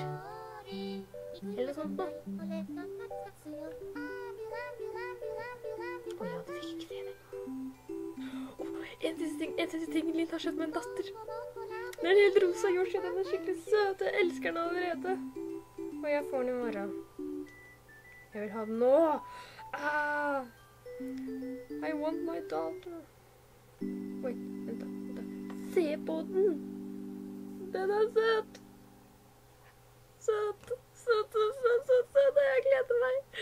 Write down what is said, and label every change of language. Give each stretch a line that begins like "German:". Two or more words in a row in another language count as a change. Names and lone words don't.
Norwegian: Eller sånt da. Å ja, du fikk ikke se det. En siste ting, Linn har kjøpt meg en datter. Den er helt rosa Yoshi, den er skikkelig søt. Jeg elsker den allerede. Og jeg får den i morgen. Jeg vil ha den nå.
English: Ah! I want my daughter. Wait,
Norwegian: vent da. Se på den. Den er søt. Søt. Jeg gleder meg.